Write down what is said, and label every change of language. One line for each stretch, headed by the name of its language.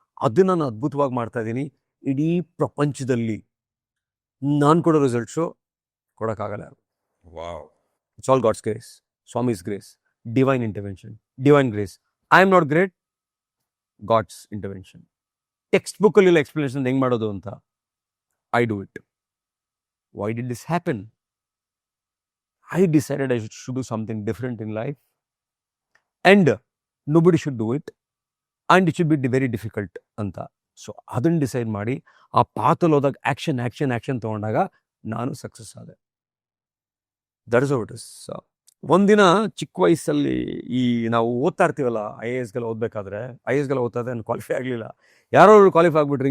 Kannada: ಅದನ್ನು ನಾನು ಅದ್ಭುತವಾಗಿ ಮಾಡ್ತಾ ಇದ್ದೀನಿ. ಇಡೀ ಪ್ರಪಂಚದಲ್ಲಿ ನಾನು ಕೊಡೋ results ಕೊಡೋಕ್ಕಾಗಲ್ಲ. Wow.
English: It's all God's grace, Swami's grace, divine intervention, divine grace. I am not great, God's intervention.
Kannada: Text ಬುಕ್ಕಲ್ಲಿ ಎಕ್ಸ್ಪ್ಲನೇಷನ್ ಹೆಂಗೆ ಮಾಡೋದು ಅಂತ,
English: I do it. Why did this happen? I decided I should do something different in life, and nobody should do it, and it should be very difficult
Kannada: ಅಂತ. So ಅದನ್ನು decide ಮಾಡಿ ಆ ಪಾತಲ್ಲಿ ಹೋದಾಗ action ತೊಗೊಂಡಾಗ ನಾನು ಸಕ್ಸಸ್ ಆದೆ.
English: That is how it is.
Kannada: ಒಂದಿನ ಚಿಕ್ಕ ವಯಸ್ಸಲ್ಲಿ ನಾವು ಓದ್ತಾ ಇರ್ತೀವಲ್ಲ, IAS ಓದಬೇಕಾದ್ರೆ, IAS ಓದ್ತಾ ಇದ್ದೆ, ನಾನು ಕ್ವಾಲಿಫೈ ಆಗಲಿಲ್ಲ. ಯಾರೋ ಕ್ವಾಲಿಫೈ ಆಗ್ಬಿಟ್ರಿ.